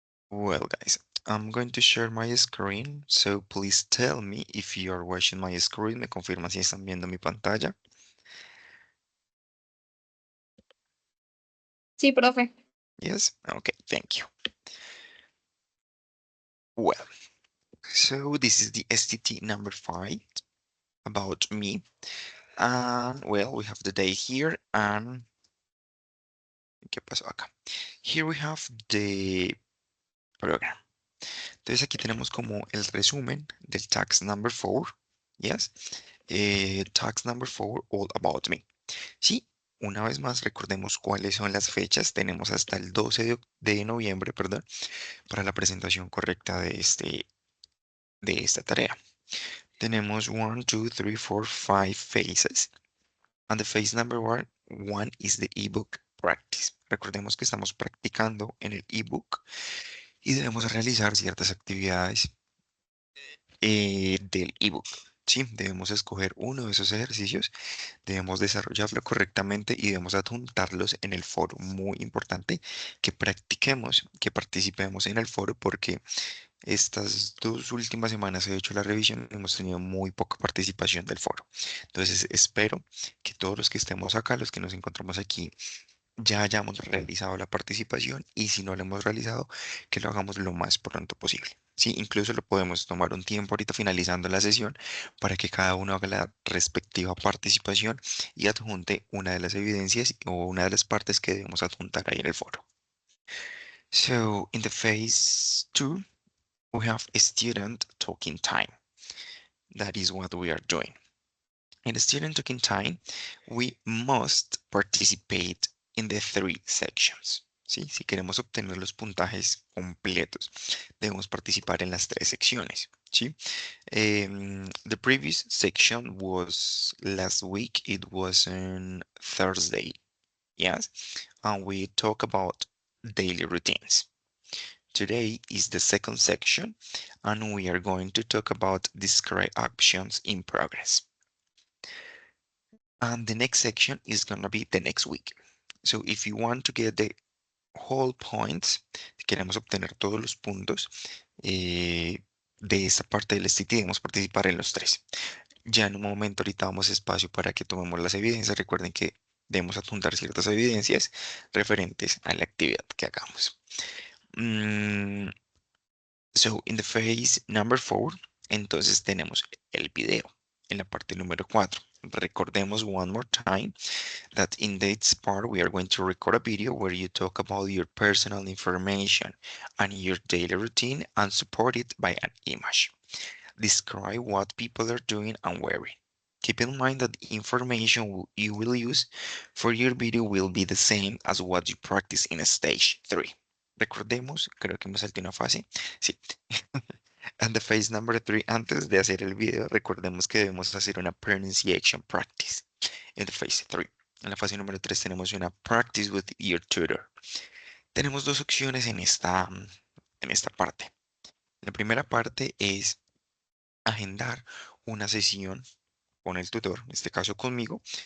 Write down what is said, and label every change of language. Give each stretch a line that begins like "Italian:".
English: Well, guys, I'm going to share my screen, so please tell me if you are watching my screen.
Spanish: Me confirma si están viendo mi pantalla. Sí, profe.
English: Yes? Okay, thank you. Well, so this is the STT number 5 about me. And well, we have the day here and
Spanish: ¿qué pasó acá?
English: Here we have the program.
Spanish: Entonces aquí tenemos como el resumen del tax number 4. Yes.
English: Tax number 4, all about me.
Spanish: Sí, una vez más recordemos cuáles son las fechas. Tenemos hasta el 12 de noviembre, perdón, para la presentación correcta de esta tarea. Tenemos 1, 2, 3, 4, 5 phases.
English: And the phase number one is the ebook practice.
Spanish: Recordemos que estamos practicando en el ebook y debemos realizar ciertas actividades del ebook. Sí, debemos escoger uno de esos ejercicios, debemos desarrollarlo correctamente y debemos adjuntarlos en el foro. Muy importante que practiquemos, que participemos en el foro porque estas 2 últimas semanas he hecho la revisión y hemos tenido muy poca participación del foro. Entonces espero que todos los que estemos acá, los que nos encontramos aquí, ya hayamos realizado la participación y si no lo hemos realizado, que lo hagamos lo más pronto posible. Sí, incluso lo podemos tomar un tiempo ahorita finalizando la sesión para que cada uno haga la respectiva participación y adjunte una de las evidencias o una de las partes que debemos adjuntar ahí en el foro.
English: So, in the phase 2, we have a student talking time. That is what we are doing. In the student talking time, we must participate in the 3 sections.
Spanish: ¿Sí? Si queremos obtener los puntajes completos, debemos participar en las 3 secciones. ¿Sí?
English: The previous section was last week. It was on Thursday. Yes. And we talk about daily routines. Today is the second section, and we are going to talk about describe actions in progress. And the next section is going to be the next week. So if you want to get the whole points,
Spanish: si queremos obtener todos los puntos de esta parte del STT, debemos participar en los 3. Ya en un momento ahorita damos espacio para que tomemos las evidencias. Recuerden que debemos adjuntar ciertas evidencias referentes a la actividad que hagamos.
English: So, in the phase number 4,
Spanish: entonces tenemos el video en la parte número 4.
English: Recordemos one more time that in this part we are going to record a video where you talk about your personal information and your daily routine and support it by an image. Describe what people are doing and wearing. Keep in mind that the information you will use for your video will be the same as what you practice in stage 3.
Spanish: Recordemos, creo que me salté una fase. Sí.
English: And the phase number 3,
Spanish: antes de hacer el video, recordemos que debemos hacer una
English: pronunciation practice. In the phase 3.
Spanish: En la fase número 3 tenemos una
English: practice with your tutor.
Spanish: Tenemos 2 opciones en esta parte. La primera parte es agendar una sesión con el tutor, en este caso conmigo.